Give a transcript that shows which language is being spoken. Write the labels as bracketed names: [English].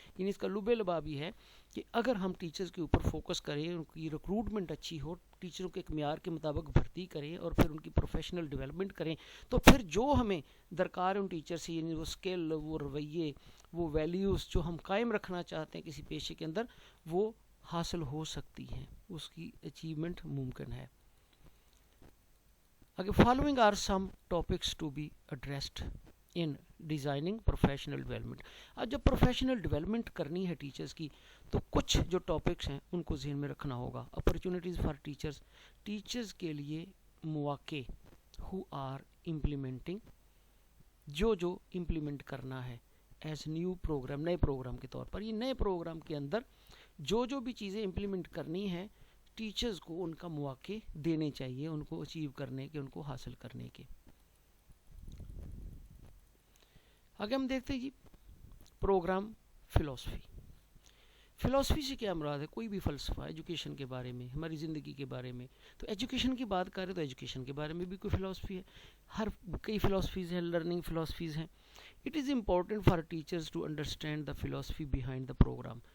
[Urdu] یعنی اس کا لب لباب یہ ہے کہ اگر ہم ٹیچرز کے اوپر فوکس کریں، ان کی ریکروٹمنٹ اچھی ہو، ٹیچروں کے ایک معیار کے مطابق بھرتی کریں اور پھر ان کی پروفیشنل ڈیولپمنٹ کریں، تو پھر جو ہمیں درکار ہے ان ٹیچر سے، یعنی وہ اسکل، وہ رویے، وہ ویلیوز جو ہم قائم رکھنا چاہتے ہیں کسی پیشے کے اندر، وہ حاصل ہو سکتی ہیں، اس کی اچیومنٹ ممکن ہے. [English] Following are some topics to be addressed in designing professional development. [Urdu] اب جب پروفیشنل ڈیولپمنٹ کرنی ہے ٹیچرز کی تو کچھ جو ٹاپکس ہیں ان کو ذہن میں رکھنا ہوگا. [English] opportunities for teachers, [Urdu] ٹیچرز کے لیے مواقع، [English] who are implementing، [Urdu] جو امپلیمنٹ کرنا ہے [English] as new program, [Urdu] نئے پروگرام کے طور پر. یہ نئے پروگرام کے اندر جو بھی چیزیں امپلیمنٹ کرنی ہیں ٹیچرز کو ان کا مواقع دینے چاہیے، ان کو اچیو کرنے کے، ان کو حاصل کرنے کے. آگے ہم دیکھتے ہیں جی پروگرام فلسفی. فلسفی سے کیا مراد ہے؟ کوئی بھی فلسفہ ایجوکیشن کے بارے میں، ہماری زندگی کے بارے میں. تو ایجوکیشن کی بات کریں تو ایجوکیشن کے بارے میں بھی کوئی فلسفی ہے. کئی فلسفیز ہیں، لرننگ فلسفیز ہیں. [English] It is important for teachers to understand the philosophy behind the program.